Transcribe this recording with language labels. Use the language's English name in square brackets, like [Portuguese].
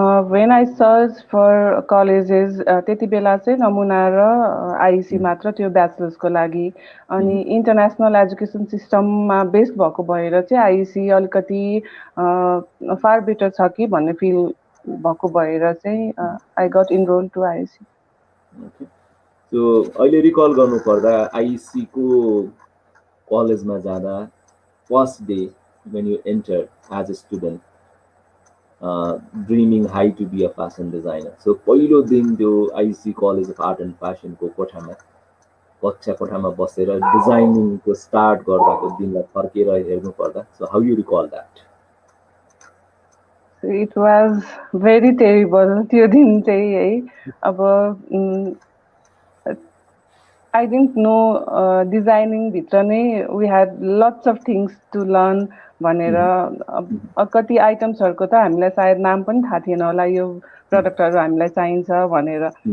[English] when I searched for colleges [Nepali] त्यति बेला चाहिँ नमुना र IEC मात्र त्यो ब्याचलर्सको लागि अनि इन्टरनेसनल एजुकेसन सिस्टममा बेस्ड भएको भएर चाहिँ IEC अलिकति फार बेटर छ कि भन्ने फिल भएको भएर चाहिँ [English] I got enrol to IEC [Nepali] so अहिले रिकल गर्नु पर्दा IEC को कलेजमा जाँदा first day [English] when you enter as a student dreaming high to be a fashion designer. [Nepali] So पहिलो दिन त्यो IEC college of art and फ्यासनको कक्षा कोठामा बसेर डिजाइनिङ को स्टार्ट गर्दाको दिनलाई फर्केर हेर्नु पर्दा [English] so how you recall that it was very terrible [Nepali] त्यो दिन चाहिँ है अब [English] I didn't know [Nepali] डिजाइनिङ भित्र नै [English] we had lots of things to learn [Nepali] भनेर कति आइटम्सहरुको त हामीलाई सायद नाम पनि थाहा थिएन होला यो प्रडक्टहरु हामीलाई चाहिन्छ भनेर